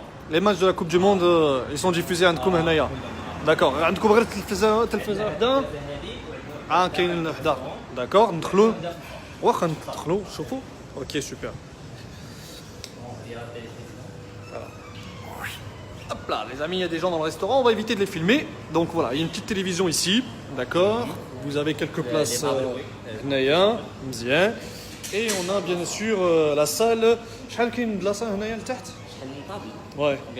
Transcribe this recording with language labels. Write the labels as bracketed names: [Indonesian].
[French] Les matchs de la Coupe du Monde, ils sont diffusés [Arabic] عندكم هنايا. داكور عندكم غير التلفازه وحده. كاين وحده. داكور ندخلوا واخا ندخلوا شوفوا. اوكي سوبر. [French] Hop là, les amis, il y a des gens dans le restaurant, on va éviter de les filmer. Donc voilà, il y a une petite télévision ici, d'accord. Vous avez quelques places Naya, Mzien. Et on a bien sûr la salle. [Arabic] شحال كاين بلاصه هنايا لتحت؟ Ouais.